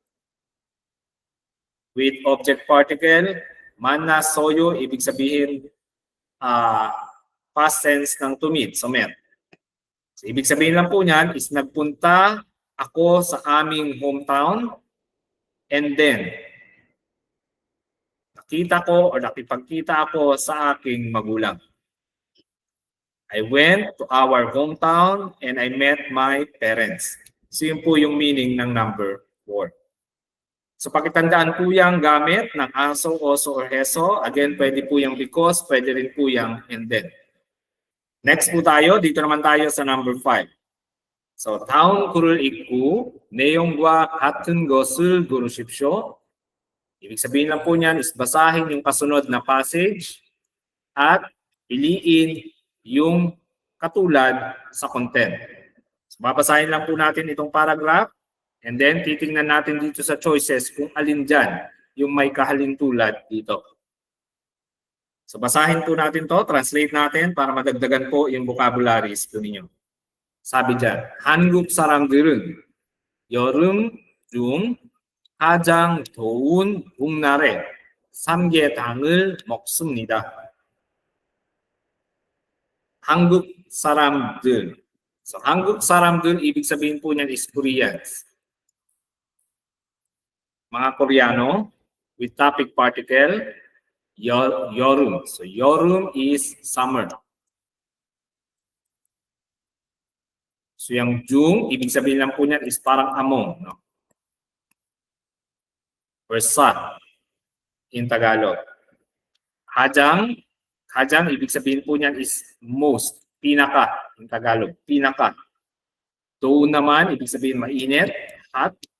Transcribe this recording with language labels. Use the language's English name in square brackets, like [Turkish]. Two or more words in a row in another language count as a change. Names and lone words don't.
[English] With object particle, [Filipino] mana, soyo, ibig sabihin [English] past tense [Filipino] ng [English] to meet, [Filipino] so met. So, ibig sabihin lang po niyan is nagpunta ako sa aming hometown [English] and then [Filipino] nakita ko o nakipagkita ako sa aking magulang. [English] I went to our hometown and I met my parents. [Filipino] So yun po yung meaning ng number 4. So pakitandaan po yung gamit ng aso, oso, or heso. Again, pwede po yung because, pwede rin po yung [English] and then. [Filipino] Next po tayo, dito naman tayo sa number 5. So, [Korean] 다음 글을 읽고 내용과 같은 것을 고르십시오. [Filipino] Ibig sabihin lang po niyan is basahin yung kasunod na passage at piliin yung katulad sa content. So, babasahin lang po natin itong paragraph. [English] And then, [Filipino] titingnan natin dito sa choices kung alin dyan yung may kahalintulad dito. So, basahin po natin to, translate natin para madagdagan po yung vocabularies po ninyo. Sabi dyan, [Korean] 한국 사람들은 여름 중 가장 더운 봄날에 삼계탕을 먹습니다. 한국 사람들. So, 한국 사람들, [Filipino] ibig sabihin po niyan is Koreans. Mga Koreano [English] with topic particle 여름. So 여름 is summer. [Filipino] So yung Jung, ibig sabihin lang po niyan is parang among, no? [English] Or sa in Tagalog. [Filipino] Hajang, ibig sabihin po niyan is most, pinaka [English] in Tagalog, [Filipino] pinaka. Doon naman, ibig sabihin mainit, hot.